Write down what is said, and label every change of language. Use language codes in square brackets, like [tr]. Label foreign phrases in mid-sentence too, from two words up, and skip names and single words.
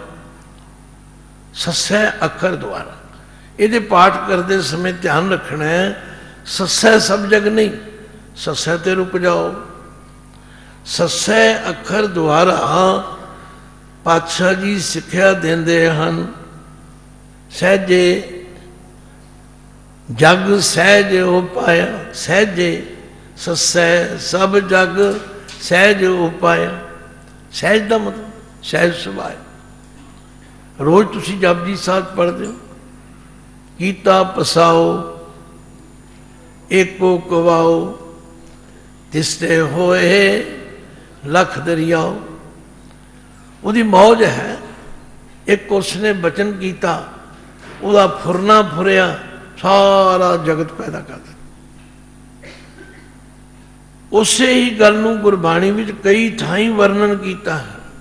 [hi] सस्सै अखर द्वारा ये पाठ करते समय ध्यान रखना है, [pa] ਸੱਸੈ ਸਭ ਜਗ ਨਹੀਂ, [hi] सस्सै ते रुक जाओ। [pa] ਸੱਸੈ ਅੱਖਰ ਦੁਆਰਾ ਪਾਤਸ਼ਾਹ ਜੀ ਸਿੱਖਿਆ ਦੇਂਦੇ ਹਨ। ਸਹਜੇ ਜਗ ਸਹਜ ਉਪਾਇਆ, ਸਹਜੇ ਸੱਸੈ ਸਭ ਜਗ ਸਹਜ ਉਪਾਇਆ। [hi] सहज का मतलब [pa] सहज सुभाव। ਰੋਜ਼ ਤੁਸੀ ਜਪਜੀ ਸਾਹਬ [hi] पढ़ते हो, [pa] ਕੀਤਾ ਪਸਾਓ ਏਕੋ ਕਵਾਓ, ਤਿਸਤੇ ਹੋਏ ਲਖ ਦਰੀਆਓ। [hi] उसकी मौज है। एक उसने बचन किया, वह [pa] ਫੁਰਨਾ ਫੁਰਿਆ [hi] सारा जगत पैदा कर दिया। [pa] ਉਸੇ ਹੀ ਗਲ ਨੂੰ ਗੁਰਬਾਣੀ ਵਿਚ ਕਈ ਥਾਈ [hi] वर्णन किया है।